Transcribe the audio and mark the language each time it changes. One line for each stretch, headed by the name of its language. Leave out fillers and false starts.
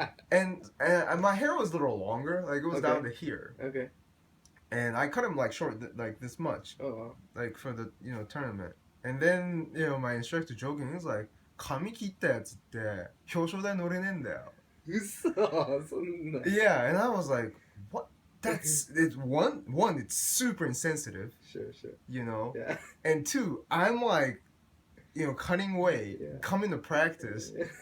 English: and my hair was a little longer, like it was down to here. Okay. And I cut him like short, like this much. Oh wow. Like for the tournament. And then my instructor joking, he was like,
Japanese: 髪切ったやつって表彰台乗れねえんだよ。嘘、そんな。
English: Yeah, and I was like, what? It's one, it's super insensitive. Sure. Yeah. And two, I'm like, cutting weight, coming to practice.